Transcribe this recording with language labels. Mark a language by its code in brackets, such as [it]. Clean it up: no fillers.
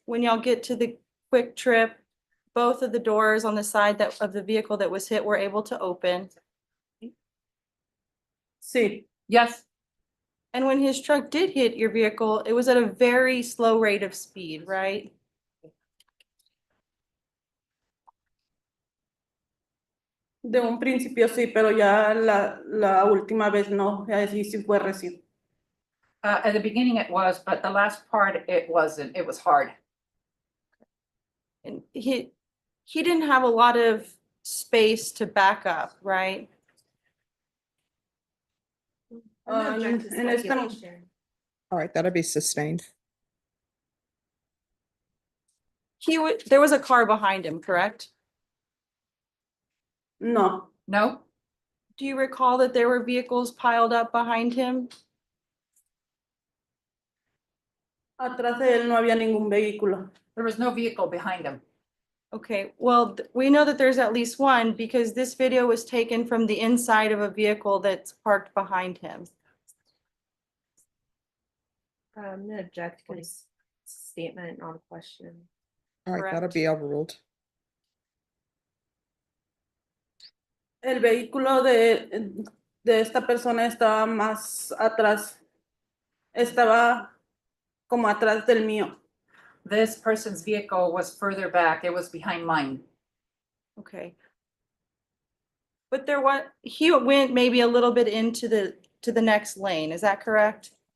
[en] When y'all get to the quick trip, both of the doors on the side of the vehicle that was hit were able to open. [es] sí, [en] Yes. And when his truck did hit your vehicle, it was at a very slow rate of speed, right? [es] de un principio sí, pero ya la última vez no, así sí fue recién. [en] At the beginning it was, but the last part it wasn't. It was hard. And he didn't have a lot of space to back up, right? I'm gonna object to [es] En esta, [en] speculation. All right, that'll be sustained. There was a car behind him, correct? [es] no, [en] No? Do you recall that there were vehicles piled up behind him? [es] atrás de él no había ningún vehículo. [en] There was no vehicle behind him. Okay, well, we know that there's at least one because this video was taken from the inside of a vehicle that's parked behind him. I'm gonna object to this statement, not a question. All right, that'll Correct. be overruled. [es] El vehículo de esta persona estaba más atrás, estaba como atrás del mío. [en] This person's vehicle was further back. It was behind mine. Okay. But he went maybe a little bit into the next lane, is that correct?